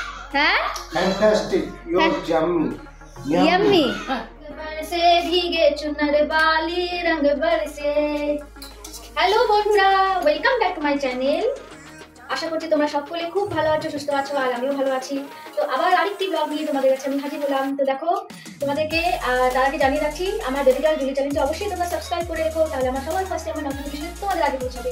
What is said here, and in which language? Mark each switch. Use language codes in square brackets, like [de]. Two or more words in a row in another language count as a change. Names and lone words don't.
[hi] हाँ [en] fantastic your yummy यम्मी [hi] बरसे भीगे चुनर बाली रंग बरसे। [bn] হ্যালো বন্ধুরা, [en] welcome back to my channel. [bn] আশা করছি তোমরা সকলে খুব ভালো আছো, সুস্থ আছো, আর আমিও ভালো আছি। তো আবার আরেকটি ব্লগ নিয়ে তোমাদের কাছে আমি হাজির হলাম। তো দেখো, তোমাদেরকে তার আগে জানিয়ে রাখছি, আমার [en] baby girl [bn] জুলি চ্যানেলটি অবশ্যই তোমরা সাবস্ক্রাইব করে রেখো, তাহলে আমার সবার ফার্স্টে আমার নোটিফিকেশন তোমাদের আগে পৌঁছাবে।